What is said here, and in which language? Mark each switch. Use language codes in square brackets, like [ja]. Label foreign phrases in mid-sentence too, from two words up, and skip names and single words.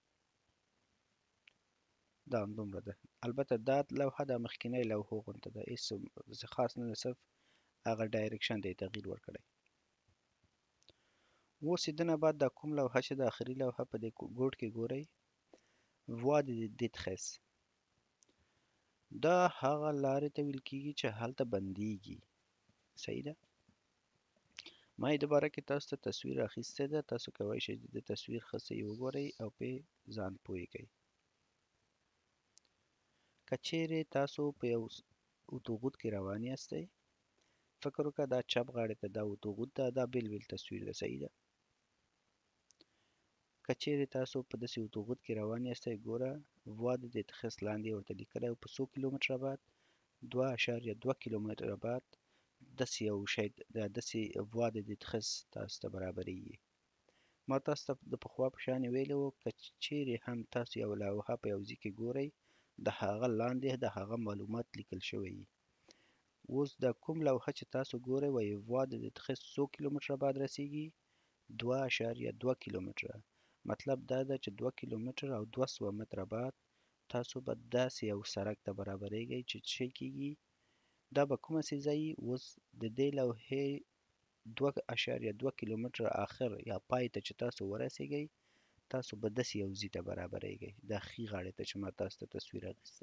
[ps] دا همدومره ده. البته دا لوحه د مخکینۍ لوحو غونته ده، هېڅ خاص نه ده، صرف هغه ډایرکشن دی تغییر ورکړی. اوس د نه بعد دا کوم لوحه چې د آخري لوحه په دې ګوټ کې ګورئ، [fr] voie de détresse، [ps] دا هغه لارې ته ویل کېږي چې هلته بندیږي. صحیح ده؟ ما یې د باره کې تاسو ته تصویر اخیستی ده، تاسو کولی شئ د تصویر ښه صحیح وګورئ او پرې ځان پوه کړئ. که چیرې تاسو په یو اتوغوت کې روان یاستئ، فکر وکړه دا چپ غاړې ته دا اتوغوت ده، دا بیل تصویر ده. صحیح ده؟ که چیرې تاسو په داسې اتوغوت کې روان یاستئ، ګوره [fr] voie de détresse [ps] لاندې ورته لیکلی او په څو کیلومتره بعد 2.2 کیلومتره بعد داسې یو شی، داسې [fr] voie de détresse [ps] تاسو ته برابریږي. ما تاسو ته د پخوا په شان ویلي وو که چیرې هم تاسو یو لوحه په یو ځای کې ګورئ، د هغه لاندې د هغه معلومات لیکل شوي وي. اوس د کوم لوحه چې تاسو ګورئ وایي [fr] voie de détresse [ps] څو کیلومتره بعد رسیږي؟ 2.2 کیلومتره. مطلب دا ده چې 2 کیلومتره او 200 متره بعد تاسو به داسې یو سړک ته برابریږئ چې څه کیږي، دا به کومه سي ځای وي؟ اوس د دې لوحې 2.2 کیلومتره آخر یا پای ته چې تاسو ورسیږئ، تاسو به داسې یو ځای ته برابریږئ، دا ښي غاړې ته چې ما تاسو ته تصویر اخیستی.